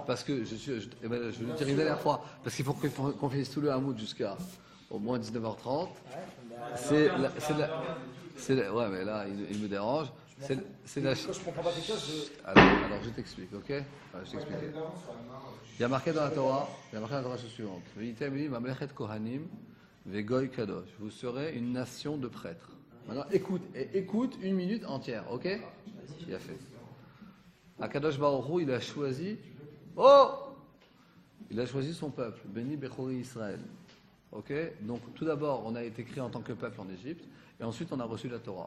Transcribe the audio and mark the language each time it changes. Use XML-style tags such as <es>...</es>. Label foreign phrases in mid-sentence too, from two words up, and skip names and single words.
<fr>parce que je vais le dire une dernière fois, parce qu'il faut qu'on finisse tout le Hamoud jusqu'à au moins 19h30. Ouais, mais là il me dérange. C'est la. Quand je comprends pas quelque chose, Alors je t'explique, ok? Enfin, je t'explique. Il y a marqué dans la Torah, chose suivante.</fr> <he>ואתם לי ממלכת כהנים וגוי קדוש.</he> <fr>Vous serez une nation de prêtres. Maintenant, écoute une minute entière, ok? Il a fait.</fr> <he>הקדוש ברוך הוא,</he> <fr>il a choisi. Oh! Il a choisi son peuple,</fr> <he>בני בכורי ישראל.</he> <fr>Ok? Donc, tout d'abord, on a été créé en tant que peuple en Égypte, et ensuite, on a reçu la Torah.</fr>